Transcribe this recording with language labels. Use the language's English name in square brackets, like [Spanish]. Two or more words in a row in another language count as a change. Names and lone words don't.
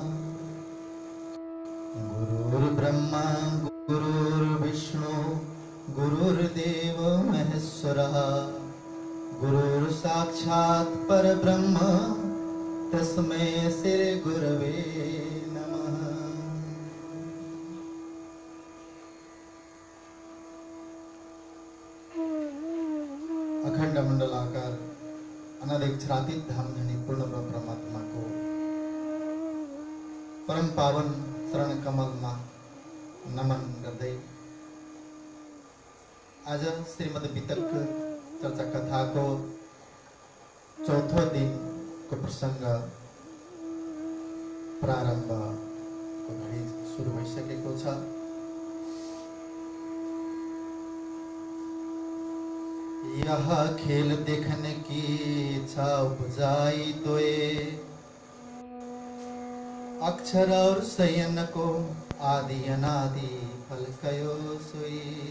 [Sanskrit] गुरुर्ब्रह्मा गुरुर्विष्णु गुरुर्देव महेश्वरः गुरुर्साक्षात् परब्रह्म तस्मै श्री गुरवे नमः। [Nepali] अखंड मंडलाकार अनादिक्षरातीत धाम धनी पूर्ण परमात्मा को परम पावन शरण कमल में नमन गर्दै आज श्रीमद् वितर्क चर्चा कथा को चौथो दिन को प्रसंग प्रारंभ को घड़ी शुरू भइसकेको छ। [Hindi] यह खेल देखने की इच्छा उपजाई तोए अक्षर और शयन को आदि अनादि फल कयो सोई